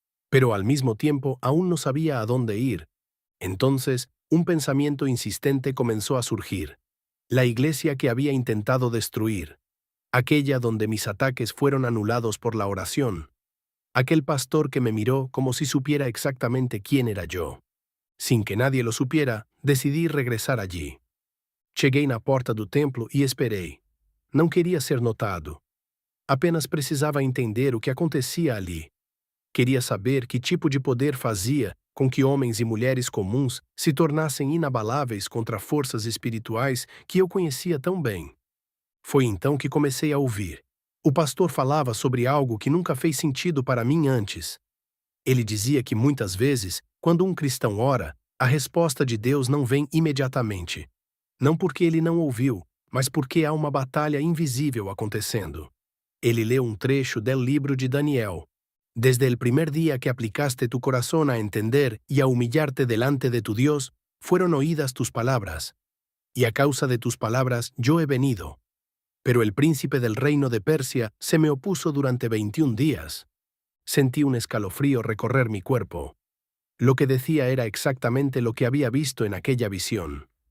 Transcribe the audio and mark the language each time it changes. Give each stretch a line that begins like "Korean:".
Spanish: Pero al mismo tiempo aún no sabía a dónde ir. Entonces, un pensamiento insistente comenzó a surgir. La iglesia que había intentado destruir. Aquella donde mis ataques fueron anulados por la oración. Aquel pastor que me miró como si supiera exactamente quién era yo. Sin que nadie lo supiera, decidí regresar allí.
Portuguese: Cheguei na porta do templo e esperei. Não queria ser notado. Apenas precisava entender o que acontecia ali. Queria saber que tipo de poder fazia com que homens e mulheres comuns se tornassem inabaláveis contra forças espirituais que eu conhecia tão bem. Foi então que comecei a ouvir. O pastor falava sobre algo que nunca fez sentido para mim antes. Ele dizia que muitas vezes, quando um cristão ora, a resposta de Deus não vem imediatamente. Não porque ele não ouviu, mas porque há uma batalha invisível acontecendo. Ele leu um trecho
Spanish: del libro de Daniel. Desde el primer día que aplicaste tu corazón a entender y a humillarte delante de tu Dios, fueron oídas tus palabras. Y a causa de tus palabras yo he venido. Pero el príncipe del reino de Persia se me opuso durante 21 días. Sentí un escalofrío recorrer mi cuerpo. Lo que decía era exactamente lo que había visto en aquella visión.